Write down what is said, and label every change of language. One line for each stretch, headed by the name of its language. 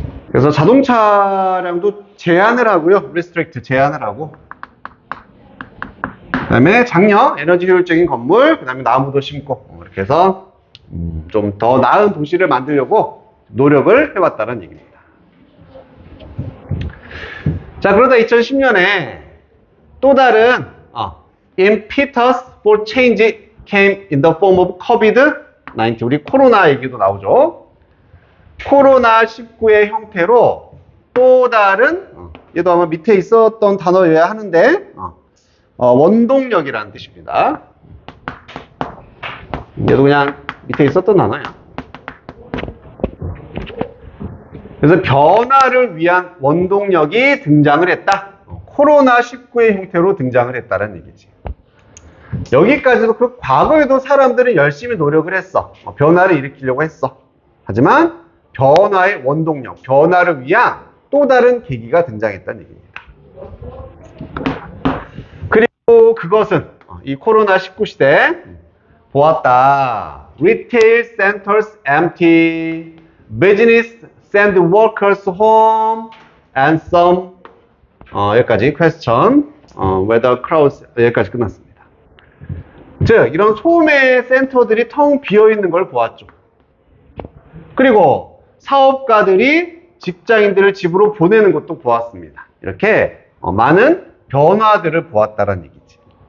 Korean: 그래서 자동차량도 제한을 하고요. restrict 제한을 하고. 그 다음에 장려, 에너지 효율적인 건물, 그 다음에 나무도 심고. 이렇게 해서 좀 더 나은 도시를 만들려고 노력을 해왔다는 얘기입니다. 자, 그러다 2010년에 또 다른
English: impetus for change came in the form of COVID-19.
Korean: 우리 코로나 얘기도 나오죠. 코로나19의 형태로 또 다른, 얘도 아마 밑에 있었던 단어여야 하는데, 원동력이라는 뜻입니다. 얘도 그냥 밑에 있었던 단어야. 그래서 변화를 위한 원동력이 등장을 했다. 코로나19의 형태로 등장을 했다는 얘기지. 여기까지도 그 과거에도 사람들은 열심히 노력을 했어. 변화를 일으키려고 했어. 하지만 변화의 원동력, 변화를 위한 또 다른 계기가 등장했다는 얘기입니다. 그리고 그것은 이 코로나19 시대 보았다.
English: Retail centers empty, business send workers home, and some
Korean: 여기까지
English: question, whether crowds
Korean: 여기까지 끝났습니다. 즉 이런 소매 센터들이 텅 비어 있는 걸 보았죠. 그리고 사업가들이 직장인들을 집으로 보내는 것도 보았습니다. 이렇게 많은 변화들을 보았다는 얘기지.